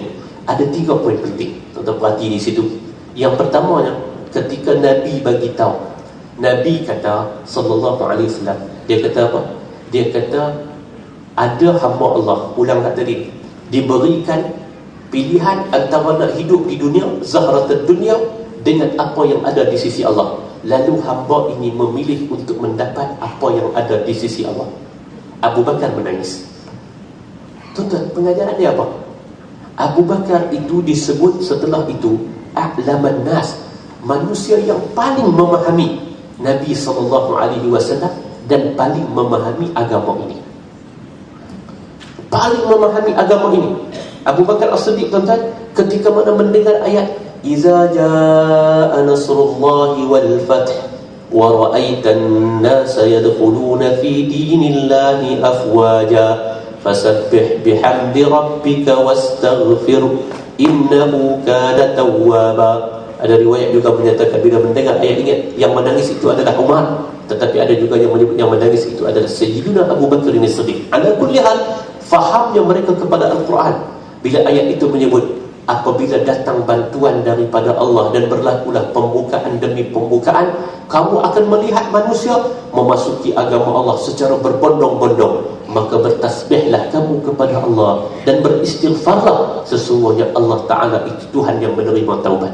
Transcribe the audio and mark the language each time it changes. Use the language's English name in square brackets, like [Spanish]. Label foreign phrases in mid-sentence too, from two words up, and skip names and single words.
[Malay] Ada 3 poin penting, tuan-tuan perhati di situ. Yang pertamanya, ketika Nabi bagi tahu, Nabi kata [Arabic] صلى الله عليه وسلم, [Malay] dia kata apa? Dia kata ada hamba Allah, ulang kat tadi, diberikan pilihan antara nak hidup di dunia, [Arabic] زهرة الدنيا, [Malay] dengan apa yang ada di sisi Allah. Lalu hamba ini memilih untuk mendapat apa yang ada di sisi Allah. Abu Bakar menangis. Tuan-tuan, pengajaran dia apa? Abu Bakar itu disebut setelah itu [Arabic] أعلم الناس, [Malay] manusia yang paling memahami Nabi SAW dan paling memahami agama ini. Paling memahami agama ini. Abu Bakar As-Siddiq, tuan-tuan, ketika mana mendengar ayat [Arabic] إذا جاء نصر الله والفتح ورأيت الناس يدخلون في دين الله أفواجا فسبح بحمد ربك واستغفره إنه كان توابا. [Malay] Ada riwayat juga menyatakan bila mendengar ayat ini yang menangis itu adalah Umar, tetapi ada juga yang menyebut yang menangis itu adalah Sayyidina Abu Bakar As-Siddiq. [Arabic] على كل حال, [Malay] fahamnya mereka kepada Al-Quran bila ayat itu menyebut apabila datang bantuan daripada Allah dan berlakulah pembukaan demi pembukaan, kamu akan melihat manusia memasuki agama Allah secara berbondong-bondong, maka bertasbihlah kamu kepada Allah dan beristighfarlah, sesungguhnya Allah Ta'ala itu Tuhan yang menerima taubat.